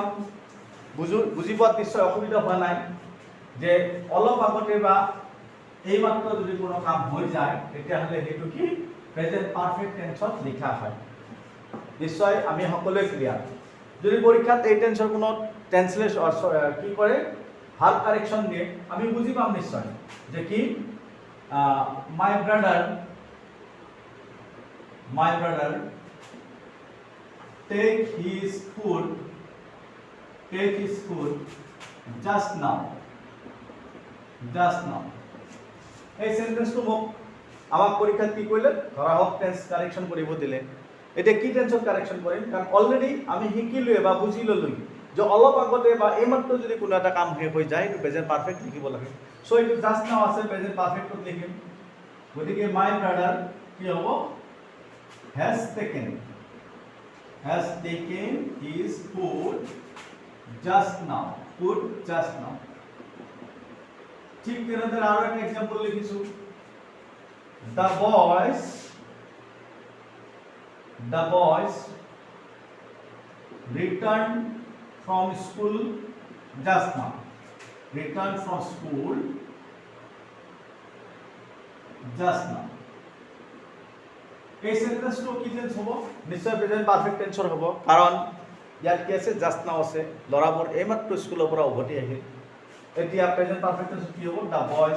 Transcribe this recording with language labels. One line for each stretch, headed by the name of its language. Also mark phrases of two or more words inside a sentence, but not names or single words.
Assamese: বুজি পোৱাত নিশ্চয় অসুবিধা হোৱা নাই যে অলপ আগতে বা এই মাত্ৰ যদি কোনো কাম হৈ যায় তেতিয়াহ'লে সেইটো কি
English: present perfect tenseত
Assamese: লিখা হয় নিশ্চয় আমি সকলোৱে ক্লিয়াৰ যদি পৰীক্ষাত এই টেন্সৰ কোনো ট্ৰান্সলেশন কি কৰে ভাল কাৰেকশন দিয়ে আমি বুজি পাম নিশ্চয় যে কি
English: my brother take his food just now
Assamese: এই সেন্টেন্সটো মোক আমাক পৰীক্ষাত কি কৰিলে ধৰা হওক টেন্স কাৰেকশন কৰিব দিলে এটা কি টেন্সত কারেকশন কৰিম কাৰণ অলৰেডি আমি শিকিলোৱে বা বুজি ললো যে অলপ আগতে বা এইমাত্ৰ যদি কোনো এটা কাম শেষ হৈ যায় এইটো
English: present perfect
Assamese: লিখিব লাগে সো এইটো
English: just now
Assamese: আছে
English: present perfectত
Assamese: লিখিম গতিকে
English: my brother
Assamese: কি হ'ব
English: has taken his food just now
Assamese: ঠিক তেনেদৰে আৰু এটা এক্সাম্পল লিখিছো the
English: boys returned from school just now
Assamese: এই সেন্টেন্সটো কি টেন্স হ'ব নিশ্চয়
English: present perfect tenseৰ
Assamese: হ'ব কাৰণ ইয়াত কি আছে
English: just now
Assamese: আছে লৰাবোৰ এইমাত্ৰ স্কুলৰ পৰা উভতি আহিল এতিয়া
English: present perfect tense
Assamese: কি হ'ব
English: the boys